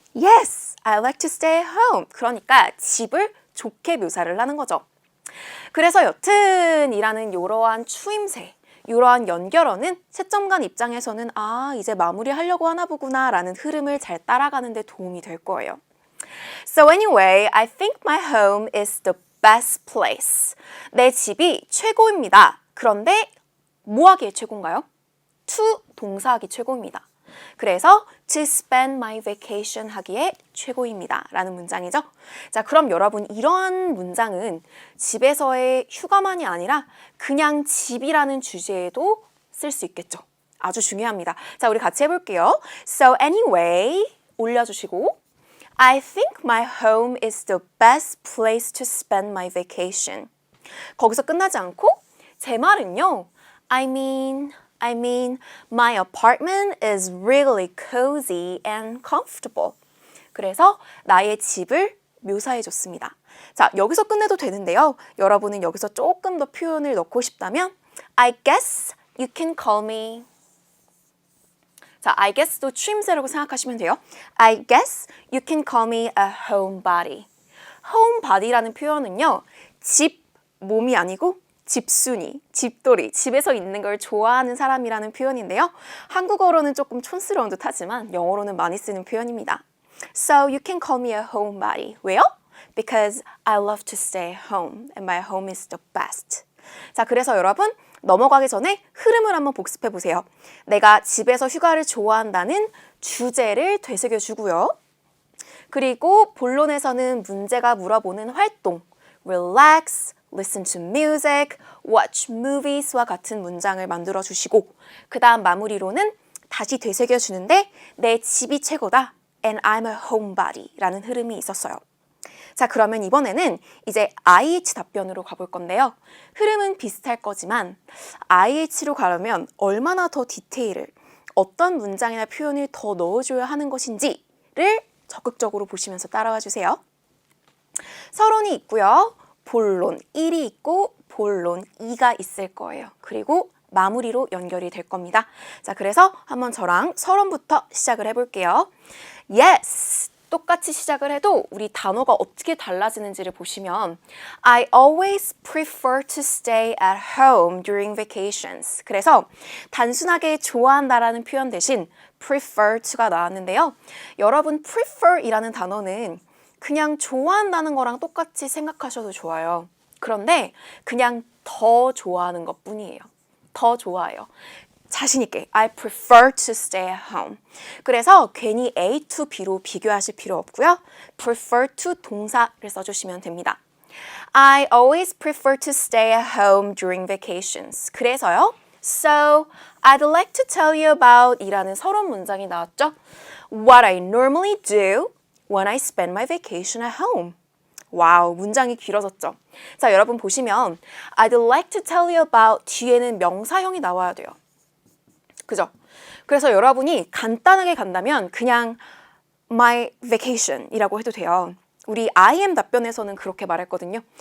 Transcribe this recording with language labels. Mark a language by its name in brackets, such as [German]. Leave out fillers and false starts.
[English] Yes, I like to stay home. [Korean] 그러니까 집을 좋게 묘사를 하는 거죠. 그래서 여튼 이라는 이러한 추임새, 이러한 연결어는 채점관 입장에서는 아, 이제 마무리하려고 하나 보구나 라는 흐름을 잘 따라가는 데 도움이 될 거예요. [English] So anyway, I think my home is the best place. [Korean] 내 집이 최고입니다. 그런데 뭐 하기에 최고인가요? to 동사하기 최고입니다. 그래서 [English] to spend my vacation [Korean] 하기에 최고입니다 라는 문장이죠. 자, 그럼 여러분 이러한 문장은 집에서의 휴가만이 아니라 그냥 집이라는 주제에도 쓸 수 있겠죠. 아주 중요합니다. 자, 우리 같이 해볼게요. [English] So anyway, [Korean] 올려주시고 [English] I think my home is the best place to spend my vacation. [Korean] 거기서 끝나지 않고 제 말은요. [English] I mean, my apartment is really cozy and comfortable. [Korean] 그래서 나의 집을 묘사해줬습니다. 자, 여기서 끝내도 되는데요. 여러분은 여기서 조금 더 표현을 넣고 싶다면 [English] I guess you can call me. [Korean] 자, I guess도 추임새라고 생각하시면 돼요. [English] I guess you can call me a homebody. [Korean] homebody라는 표현은요. 집, 몸이 아니고 집순이, 집돌이, 집에서 있는 걸 좋아하는 사람이라는 표현인데요. 한국어로는 조금 촌스러운 듯 하지만 영어로는 많이 쓰는 표현입니다. [English] So you can call me a homebody. [Korean] 왜요? [English] Because I love to stay home and my home is the best. [Korean] 자, 그래서 여러분 넘어가기 전에 흐름을 한번 복습해 보세요. 내가 집에서 휴가를 좋아한다는 주제를 되새겨 주고요. 그리고 본론에서는 문제가 물어보는 활동, [English] relax, listen to music, watch movies [Korean] 와 같은 문장을 만들어 주시고 그 다음 마무리로는 다시 되새겨 주는데 내 집이 최고다 [English] and I'm a homebody [Korean] 라는 흐름이 있었어요. 자, 그러면 이번에는 이제 IH 답변으로 가볼 건데요. 흐름은 비슷할 거지만 IH로 가려면 얼마나 더 디테일을 어떤 문장이나 표현을 더 넣어줘야 하는 것인지를 적극적으로 보시면서 따라와 주세요. 서론이 있고요. 본론 1이 있고 본론 2가 있을 거예요. 그리고 마무리로 연결이 될 겁니다. 자, 그래서 한번 저랑 서론부터 시작을 해볼게요. [English] Yes! [Korean] 똑같이 시작을 해도 우리 단어가 어떻게 달라지는지를 보시면 [English] I always prefer to stay at home during vacations. [Korean] 그래서 단순하게 좋아한다라는 표현 대신 prefer to가 나왔는데요. 여러분 prefer이라는 단어는 그냥 좋아한다는 거랑 똑같이 생각하셔도 좋아요. 그런데 그냥 더 좋아하는 것 뿐이에요. 더 좋아해요. 자신 있게 [English] I prefer to stay at home. [Korean] 그래서 괜히 A to B로 비교하실 필요 없고요. prefer to 동사를 써주시면 됩니다. [English] I always prefer to stay at home during vacations. [Korean] 그래서요. [English] So, I'd like to tell you about [Korean] 이라는 서론 문장이 나왔죠. [English] What I normally do when I spend my vacation at home. [Korean] 와우, 문장이 길어졌죠. 자, 여러분 보시면 [English] I'd like to tell you about [Korean] 뒤에는 명사형이 나와야 돼요. 그죠? 그래서 여러분이 간단하게 간다면 그냥 my vacation 이라고 해도 돼요. 우리 I am 답변에서는 그렇게 말했거든요.